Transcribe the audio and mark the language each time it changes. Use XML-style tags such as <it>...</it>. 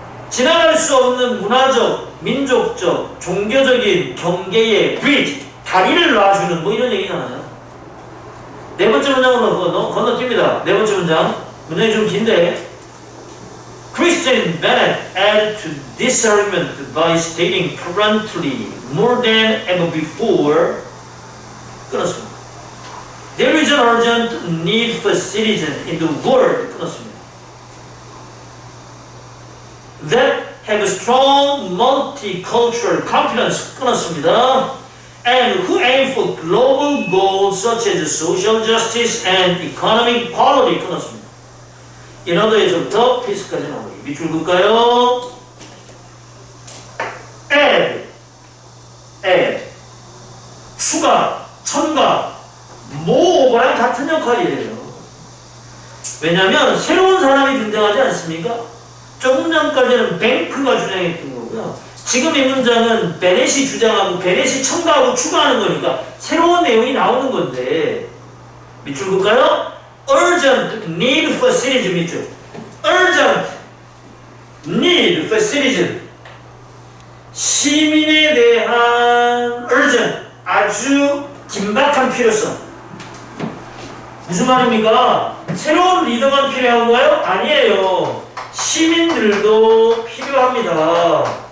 <ko>지나갈 수 없는 문화적, 민족적, 종교적인 경계의 브리지, 다리를 놔주는 뭐 이런 얘기잖아요. 네 번째 문장으로 건너뜁니다. 네 번째 문장. 문장이 좀 긴데.</ko> <en>Christian Bennett added to this argument by stating promptly more than ever before.</en> <ko>끊었습니다.</ko> <en>There is an urgent need for citizens in the world.</en> <ko>끊었습니다.</ko> <en>That have a strong multicultural confidence.</en> <ko>끊었습니다.</ko> <en>And who aim for global goals such as social justice and economic equality.</en> <ko>끊었습니다. 인어도에서부터 피스까지 나오기. 밑줄 볼까요? add, 추가, 첨가, 모호랑 같은 역할이에요. 왜냐하면 새로운 사람이 등장하지 않습니까? 조금 전까지는 뱅크가 주장했던 거고요. 지금 이 문장은 베넷이 주장하고 베넷이 첨가하고 추가하는 거니까 새로운 내용이 나오는 건데 밑줄 볼까요?</ko> <en>urgent need for citizen</en> <ko>밑줄.</ko> <en>urgent need for citizen.</en> <ko>시민에 대한 urgent 아주 긴박한 필요성. 무슨 말입니까? 새로운 리더만 필요한가요? 아니에요. 시민들도 필요합니다.</ko>